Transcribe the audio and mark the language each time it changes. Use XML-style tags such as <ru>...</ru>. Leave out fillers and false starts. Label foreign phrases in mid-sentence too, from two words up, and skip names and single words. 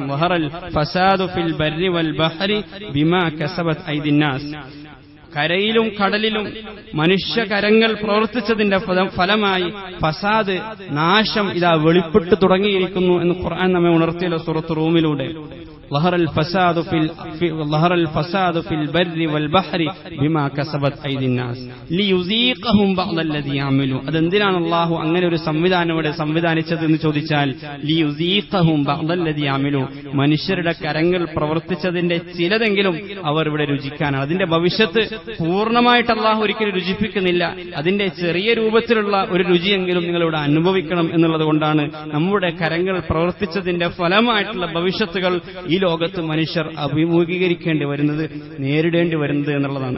<ar>ظهر الفساد في البر والبحر بما كسبت أيدي الناس,</ar> <ml>കരയിലും കടലിലും മനുഷ്യകരങ്ങൾ പ്രവർത്തിച്ചതിന്റെ ഫലമായി ഫസാദ്, നാശം ഇതാ വെളിപ്പെട്ടു തുടങ്ങിയിരിക്കുന്നു എന്ന് ഖുർആൻ നമ്മെ ഉണർത്തിയല്ലോ സൂറത്ത് റൂമിലൂടെ.</ml> <ar>ظهر الفساد في البر والبحر بما كسبت أيدي الناس ليذيقهم بعض الذي عملوا.</ar> <ml>അതെന്തിനാണ് അല്ലാഹു അങ്ങനെ ഒരു സംവിധാനം ഇവിടെ സംവിധാനിച്ചത് എന്ന് ചോദിച്ചാൽ,</ml> <ar>ليذيقهم بعض الذي عملوا,</ar> <ml>മനുഷ്യരുടെ കരങ്ങൾ പ്രവർത്തിച്ചതിന്റെ ചിലതെങ്കിലും അവർ ഇവിടെ രുചിക്കാനാണ്. അതിന്റെ ഭവിഷ്യത്ത് പൂർണ്ണമായിട്ട് അല്ലാഹു ഒരിക്കലും രുചിപ്പിക്കുന്നില്ല. അതിന്റെ ചെറിയ രൂപത്തിലുള്ള ഒരു രുചിയെങ്കിലും നിങ്ങൾ ഇവിടെ അനുഭവിക്കണം എന്നുള്ളത് കൊണ്ടാണ് നമ്മുടെ കരങ്ങൾ പ്രവർത്തിച്ചതിന്റെ ഫലമായിട്ടുള്ള ഭവിഷ്യത്തുകൾ ഈ ലോകത്ത് മനുഷ്യർ അഭിമുഖീകരിക്കേണ്ടി വരുന്നത്, നേരിടേണ്ടി വരുന്നത് എന്നുള്ളതാണ്.</ml>